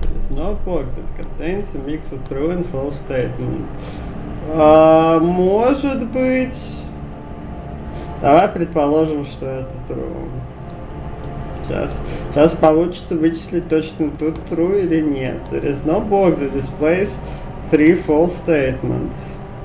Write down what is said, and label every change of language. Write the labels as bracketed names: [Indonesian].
[English] No box that contains a mix of true and false statement. [Russian] Может быть... Давай предположим, что это true. Сейчас получится вычислить, точно тут true или нет. [English] There is no box that displays three false statements.